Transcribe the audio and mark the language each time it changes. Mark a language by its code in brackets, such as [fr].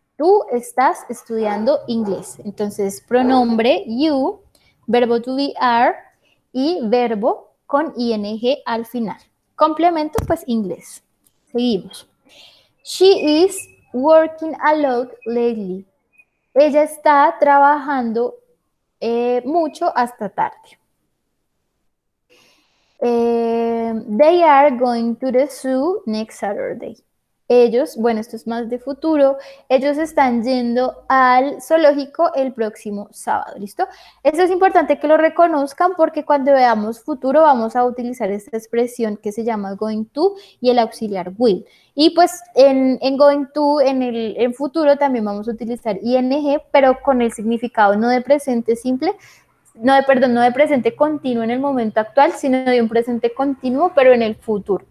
[es] Tú estás estudiando inglés. Entonces, pronombre you, verbo to be are y verbo con ing al final. Complemento, pues inglés. Seguimos. [en] She is working a lot lately. [es] Ella está trabajando mucho hasta tarde. [en] They are going to the zoo next Saturday. [es] Ellos, bueno, esto es más de futuro, ellos están yendo al zoológico el próximo sábado, ¿listo? Esto es importante que lo reconozcan porque cuando veamos futuro vamos a utilizar esta expresión que se llama going to y el auxiliar will. Y pues en going to, en futuro también vamos a utilizar ing, pero con el significado no de presente simple, no de presente continuo en el momento actual, sino de un presente continuo, pero en el futuro.